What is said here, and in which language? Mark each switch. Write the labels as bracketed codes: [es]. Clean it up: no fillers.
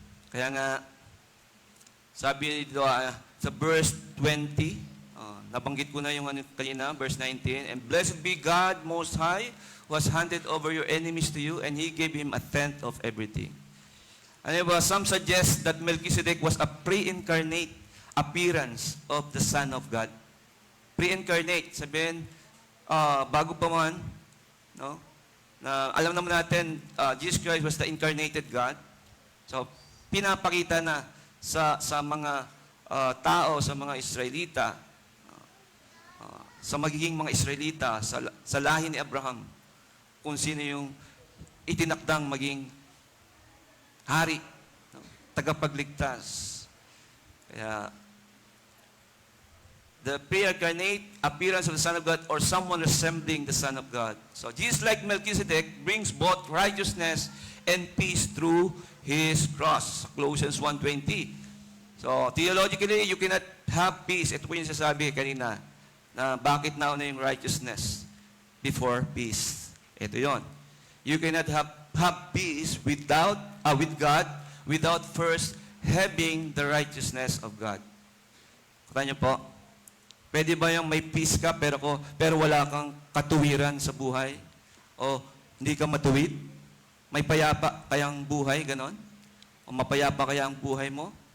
[tl] Kaya nga, sabi dito sa verse 20, nabanggit ko na yung kanina, verse 19, [en] And blessed be God Most High, who has handed over your enemies to you, and He gave him a tenth of everything. [tl] Ano ba? [en] Some suggest that Melchizedek was a pre-incarnate appearance of the Son of God. [tl] Pre-incarnate, sabihin, bago pa man, no? Na alam naman natin, [en] Jesus Christ was the incarnated God. [tl] So, pinapakita na sa mga tao, sa mga Israelita, sa magiging mga Israelita, sa lahi ni Abraham, kung sino yung itinakdang maging hari, no? Tagapagligtas. [en] Kaya, the pre-incarnate appearance of the Son of God or someone resembling the Son of God. So, Jesus, like Melchizedek, brings both righteousness and peace through His cross. Colossians 1:20. So, theologically, you cannot have peace. [tl] Ito po yung sasabi kanina, na bakit nauna yung [en] righteousness before peace. [tl] Ito yon. [en] You cannot have peace with God without first having the righteousness of God. [tl] Kata niyo po, pwede ba yung may peace ka pero wala kang katuwiran sa buhay? O hindi ka matuwid? May payapa kayang buhay, ganon? O mapayapa kaya ang buhay mo?